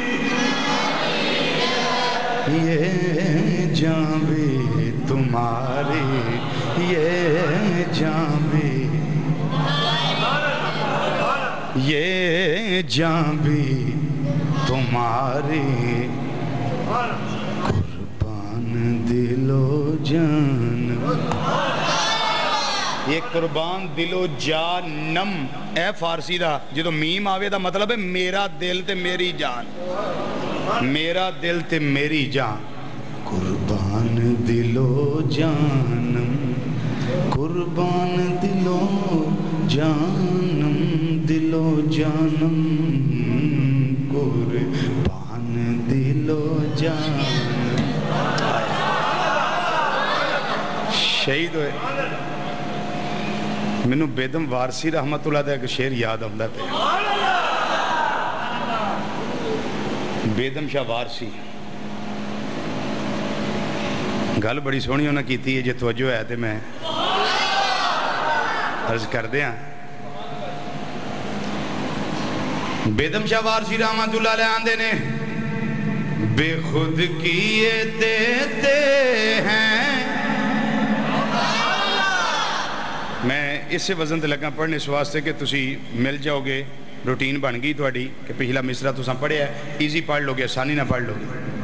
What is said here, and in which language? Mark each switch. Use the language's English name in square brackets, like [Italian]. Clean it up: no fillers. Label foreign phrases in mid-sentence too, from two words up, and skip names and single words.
[Urdu] یہ جان بھی تمہاری، یہ جان بھی، یہ جان بھی تمہاری، قربان دل و جان، [Punjabi] یہ [Persian] قربان دل و جانم [Punjabi] اے فارسی دا جدو میم آوے دا مطلب ہے میرا دل تے میری جان، میرا دل تے میری جان، [Persian] قربان دل و جانم، قربان دل و جانم، دل و جانم، قربان دل و جانم، [Urdu] شہید ہوئے۔ [Punjabi] مینوں بیدم وارسی رحمت اللہ دا ایک شعر یاد آندا پیا، بیدم شاہ وارسی، گل بڑی سونی انہاں کیتی ہے، جے توجہ ہے تے میں عرض کر دیا۔ بیدم شاہ وارسی رحمت اللہ علیہ آندے نے، [Urdu] بے خود کیے دیتے ہیں، [Punjabi] میں اس سے وزن تے لگا پڑھنے اس واسطے کہ تسی مل جاؤ گے، روٹین بن گئی تواڈی کہ پچھلا مصرع تساں پڑھیا ہے، ایزی پڑھ لو گے، آسانی نہ پڑھ لو گے۔